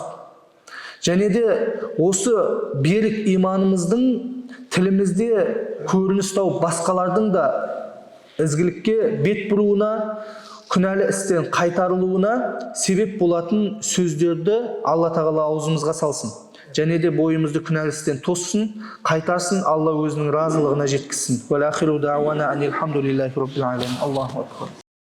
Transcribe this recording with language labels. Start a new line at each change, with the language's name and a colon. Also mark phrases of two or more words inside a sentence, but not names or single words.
Kazakh: Және де осы берік иманымыздың тілімізде көрініс тауып, басқалардың да ізгілікке бет бұруына, күнәлі істен қайтарылуына себеп болатын сөздерді Алла тағала аузымызға салсын. Және де бойымызды күнәлі істен тоссын, қайтарсын, Алла өзінің разылығына жеткізсін.
Arabic: وآخر دعوانا أن الحمد لله رب العالمين. الله أكبر.